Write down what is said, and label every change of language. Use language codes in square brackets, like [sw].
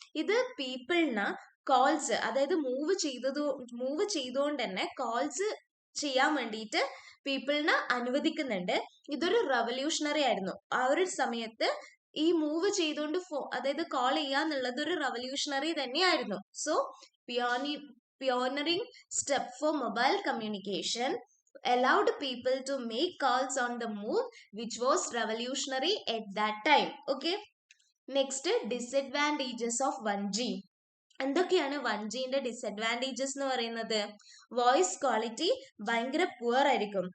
[ml] ഇത് പീപ്പിളിന് കോൾസ്, അതായത് മൂവ് ചെയ്തുകൊണ്ട് തന്നെ കോൾസ് ചെയ്യാൻ വേണ്ടിയിട്ട് പീപ്പിളിനെ അനുവദിക്കുന്നുണ്ട്. ഇതൊരു റവല്യൂഷണറി ആയിരുന്നു ആ ഒരു സമയത്ത്. ഈ മൂവ് ചെയ്തുകൊണ്ട് അതായത് കോൾ ചെയ്യാന്നുള്ളത് ഒരു റവല്യൂഷണറി തന്നെയായിരുന്നു. [en] So pioneering step for mobile communication allowed people to make calls on the move, which was revolutionary at that time. Okay, next, disadvantages of 1G. [ml] എന്തൊക്കെയാണ് 1Gന്റെ ഡിസഡ്വാൻറ്റേജസ് എന്ന് പറയുന്നത്? വോയിസ് ക്വാളിറ്റി ഭയങ്കര poor ആയിരിക്കും.